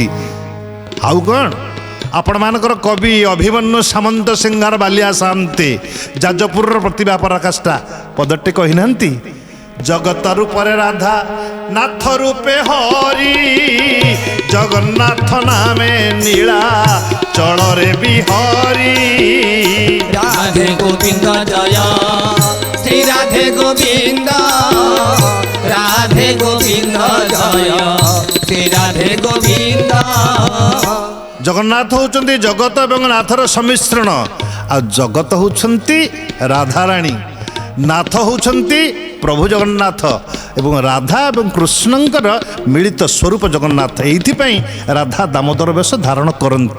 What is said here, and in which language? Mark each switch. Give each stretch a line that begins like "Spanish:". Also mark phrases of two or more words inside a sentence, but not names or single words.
Odia: ଆଉ କ'ଣ ଆପଣମାନଙ୍କର କବି ଅଭିମନ୍ୟୁ ସାମନ୍ତ ସିଂହାର ବାଲିଆ ସାନ୍ତେ ଯାଜପୁରର ପ୍ରତିଭା ପରାକାଷ୍ଠା ପଦଟେ କହିନାହାନ୍ତି, ଜଗତ ରୂପରେ ରାଧା ନାଥ ରୂପେ ହରି, ଜଗନ୍ନାଥ ନାମେ ନୀଳା ଚଳରେ ବିହରି।
Bangla: রাধে গোবিন্দ জয় শ্রী রাধে গোবিন্দ, রাধে গোবিন্দ জয় শ্রী রাধে গোবিন্দ।
Odia: ଜଗନ୍ନାଥ ହେଉଛନ୍ତି ଜଗତ ଏବଂ ନାଥର ସମ୍ମିଶ୍ରଣ। ଆଉ ଜଗତ ହେଉଛନ୍ତି ରାଧାରାଣୀ, ନାଥ ହେଉଛନ୍ତି ପ୍ରଭୁ ଜଗନ୍ନାଥ ଏବଂ ରାଧା ଏବଂ କୃଷ୍ଣଙ୍କର ମିଳିତ ସ୍ୱରୂପ ଜଗନ୍ନାଥ। ଏଇଥିପାଇଁ ରାଧା ଦାମୋଦର ବେଶ ଧାରଣ କରନ୍ତି।